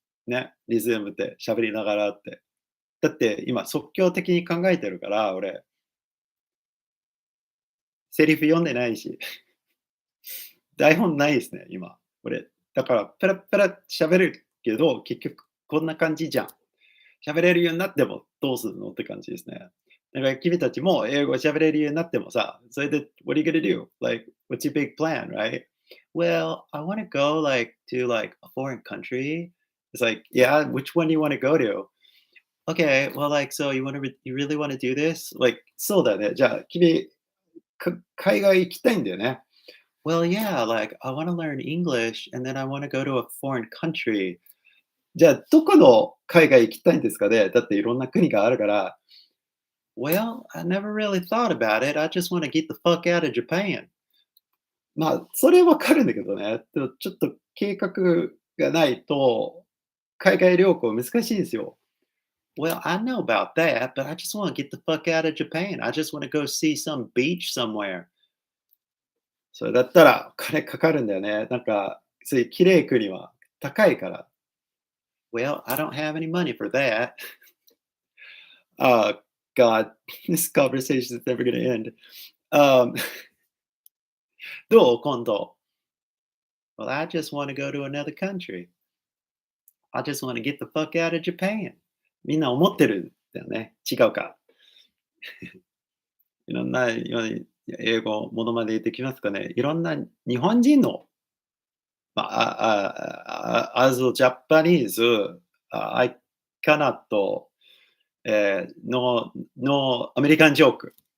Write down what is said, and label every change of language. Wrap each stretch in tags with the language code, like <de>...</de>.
<ja>ね、リズムって喋りながらって。だって今即興的に考えてるから、俺、セリフ読んでないし、台本ないですね、今。俺、だからペラペラ喋るけど、結局こんな感じじゃん。喋れるようになってもどうするのって感じですね。だから君たちも英語喋れるようになってもさ、それで</ja> <en>What are you gonna do? Like, what's your big plan, right? Well, I want to go to a foreign country. It's like, yeah, which one do you want to go to? Okay, well, so you really want to do this?</en> <ja>Like, そうだね。じゃあ、君、海外行きたいんだよね。</ja> <en>Well, yeah, I want to learn English and then I want to go to a foreign country.</en> <ja>じゃあ、どこの海外行きたいんですかね？だっていろんな国があるから。</ja> <en>Well, I never really thought about it. I just want to get the fuck out of Japan.</en> <ja>それわかるんだけどね。でもちょっと計画がないと、海外旅行難しいんですよ。</ja> <en>Well, I know about that, but I just want to get the fuck out of Japan. I just want to go see some beach somewhere.</en> <ja>それだったらお金かかるんだよね。なんか、そういう綺麗国は高いから。</ja> <en>Well, I don't have any money for that. Oh, God, this conversation is never going to end.</en> <ja>Um, どう今度。</ja> <en>Well, I just want to go to another country. I just want to get the fuck out of Japan.</en> <ja>みんな思ってるんだよね。違うか。いろんな英語ものまでできますかね。いろんな日本人の、</ja> <en>as a Japanese, I cannot, no アメリカンジョーク。</en>